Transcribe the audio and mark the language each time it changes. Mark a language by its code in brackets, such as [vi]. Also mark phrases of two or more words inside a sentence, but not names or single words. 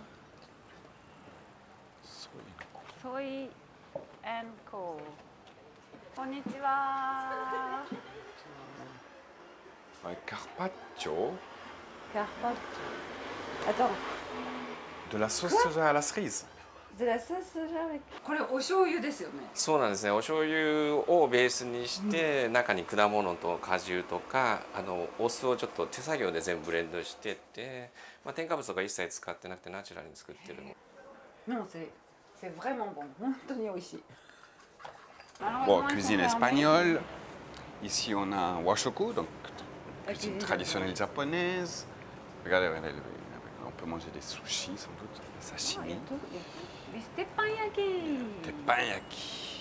[fr] Soy and Co. [ja] Konnichiwa. [fr] Carpaccio. Carpaccio. Attends. De la sauce soja à la cerise. De la sauce soja avec. [ja] これお醤油ですよね。そうなんですね。お醤油をベースにして、中に果物と果汁とかお酢をちょっと手作業で全部ブレンドしてって、添加物とか一切使ってなくてナチュラルに作ってるの。 [fr] Non, c'est vraiment bon. [ja] 本当に美味しい。 [fr] Bon, cuisine espagnole. Ici, on a un washoku, donc cuisine traditionnelle japonaise. Regardez, on peut manger des sushis sans doute, des sashimi. Des teppanyaki. Teppanyaki.